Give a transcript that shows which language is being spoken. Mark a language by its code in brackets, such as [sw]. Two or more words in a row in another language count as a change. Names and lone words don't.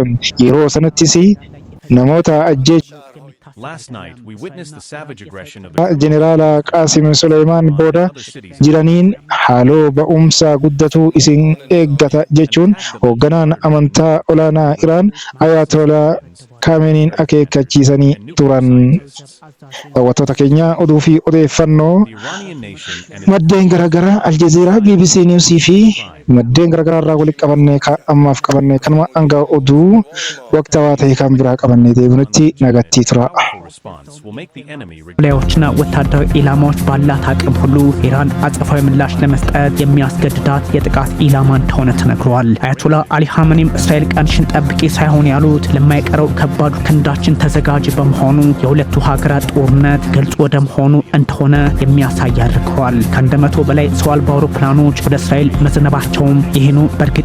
[om] Yeroo sanattis namoota Jeneraal Qaasim Suleymaan booda jiraniin haaloo ba'umsa guddatu isin eeggata jechuun hoogganaan amantaa olaanaa Iraan Ayatollah Khameneiin akeekkachiisanii turan. Daawwattoota keenya oduu fi odeeffannoo maddeen garaagaraa Aljazeeraa, BBC News fi maddeen garaagaraa irraa walitti qabannee ammaaf qabannee kanuma hanga oduu waqtawaa ta'e kan biraa qabannee deebinutti nagaatti tura. [am] ሌዎችና ወታደራዊ ኢላማዎች ባላት አቅም ሁሉ ኢራን አጸፋዊ ምላሽ ለመስጠት የሚያስገድዳት የጥቃት ኢላማ እንደሆነ ተነግሯል። አያቶላ አሊ ኻሜኒም እስራኤል ቀንሽን ጠብቂ ሳይሆን ያሉት ለማይቀረው ለከባዱ ክንዳችን ተዘጋጅ በመሆኑ የሁለቱ ሀገራት ጦርነት ግልጽ ወደ መሆኑ እንደሆነ የሚያሳይ አድርገዋል። ከ100 በላይ ሰው አልባ አውሮፕላኖች ወደ እስራኤል መዝነባቸውም ይህኑ በእርግጥ